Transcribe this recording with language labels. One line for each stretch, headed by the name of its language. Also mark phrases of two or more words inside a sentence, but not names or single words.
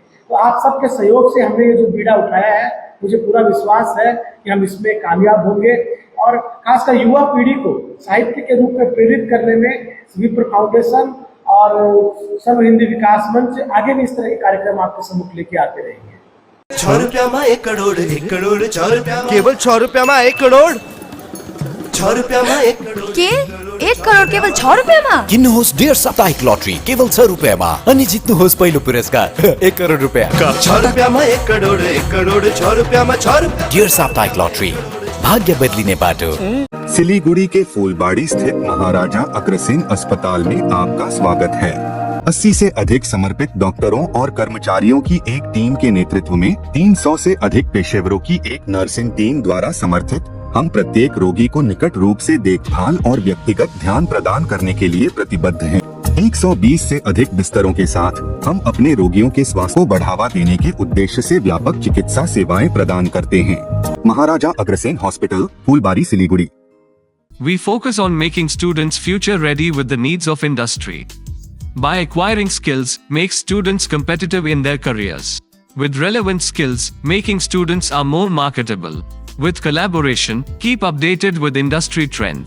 Hindi: तो आप सबके सहयोग से हमने ये जो बीड़ा उठाया है, मुझे पूरा विश्वास है कि हम इसमें कामयाब होंगे और खासकर युवा पीढ़ी को साहित्य के रूप में प्रेरित करने में विप्र फाउंडेशन और सर्व हिंदी विकास मंच आगे भी इस तरह के कार्यक्रम आपके सम्मुख लेके आते रहेंगे।
Nepali: 6 रुपया 1 करोड़ 1 करोड़ 6 रुपया केवल 6 रुपया 1 करोड़ 6 रुपया 1 करोड़ के 1 करोड केवल 6 रुपैयाँमा? किन्नुहोस् डेढ साप्ताहिक लटरी केवल 6 रुपैयाँमा अनि जित्नुहोस् पहिलो पुरस्कार 1 करोड रुपैयाँ। 6 रुपया 1 करोड़ 1 करोड़ 6 रुपया 6 रुपया। डेढ साप्ताहिक लटरी, भाग्य बदलिने बाटो।
Hindi: सिलीगुड़ी के फूलबाड़ी स्थित महाराजा अग्रसेन अस्पताल में आपका स्वागत है। 80 से अधिक समर्पित डॉक्टरों और कर्मचारियों की एक टीम के नेतृत्व में 300 से अधिक पेशेवरों की एक नर्सिंग टीम द्वारा समर्थित हम प्रत्येक रोगी को निकट रूप से देखभाल और व्यक्तिगत ध्यान प्रदान करने के लिए प्रतिबद्ध हैं। 120 से अधिक बिस्तरों के साथ हम अपने रोगियों के स्वास्थ्य को बढ़ावा देने के उद्देश्य से व्यापक चिकित्सा सेवाएं प्रदान करते हैं। महाराजा अग्रसेन हॉस्पिटल, फूलबाड़ी, सिलीगुड़ी।
English: We focus on making students future ready with the needs of industry. By acquiring skills, make students competitive in their careers. With relevant skills, making students are more marketable. With collaboration, keep updated with industry trends.